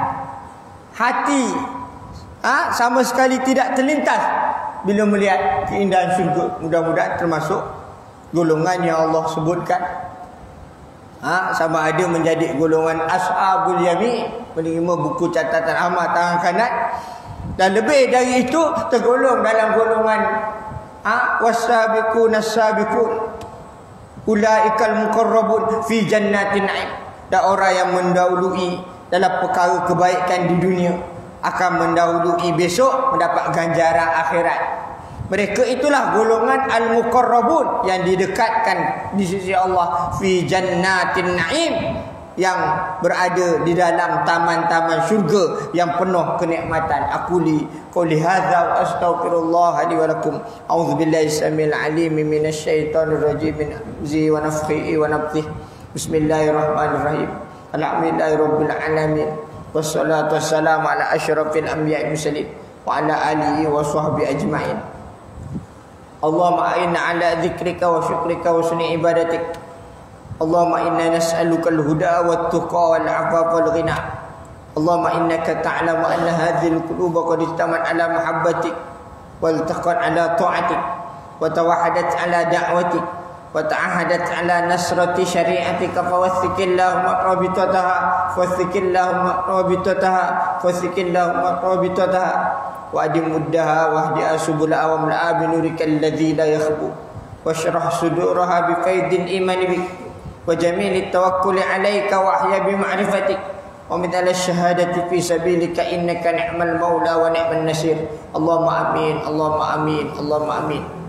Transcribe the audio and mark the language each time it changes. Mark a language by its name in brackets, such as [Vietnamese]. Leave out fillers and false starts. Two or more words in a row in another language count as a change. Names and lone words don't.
[Malay] Hati sama sekali tidak terlintas bila melihat keindahan syurga. Mudah-mudahan termasuk golongan yang Allah sebutkan. Sama ada menjadi golongan [Arabic] أصحاب اليمين, [Malay] menerima buku catatan amal tangan kanan, dan lebih dari itu tergolong dalam golongan [Arabic] والسابقون السابقون أولئك المقربون في جنات النعيم. [Malay] Dan orang yang mendahului dalam perkara kebaikan di dunia akan mendahului besok mendapat ganjaran akhirat. Mereka itulah golongan al-muqarrabun yang didekatkan di sisi Allah [Arabic] في جنات النعيم, [Malay] yang berada di dalam taman-taman syurga yang penuh kenikmatan. [Arabic] أقول قولي هذا وأستغفر الله لي ولكم. أعوذ بالله السميع العليم من الشيطان الرجيم من همزه ونفثه ونفثه wa nafthihi. بسم الله الرحمن الرحيم. الحمد لله رب العالمين. والصلاة والسلام على أشرف الأنبياء المرسلين وعلى آله وصحبه أجمعين. اللهم أعنا على ذكرك وشكرك وحسن عبادتك. اللهم إنا نسألك الهدى والتقى والعفاف والغنى. اللهم إنك تعلم أن هذه القلوب قد اجتمعت على محبتك والتقت على طاعتك وتوحدت على دعوتك وتعاهدت على نصرة شريعتك فوثق اللهم رابطتها فوثق اللهم رابطتها فوثق اللهم رابطتها وأدم مدها واهدئها سبلها واملأها بنورك الذي لا يخبو واشرح صدورها بفيض الإيمان بك وجميل التوكل عليك وأحيا بمعرفتك ومثل الشهادة في سبيلك إنك نعم المولى ونعم النصير اللهم آمين اللهم آمين اللهم آمين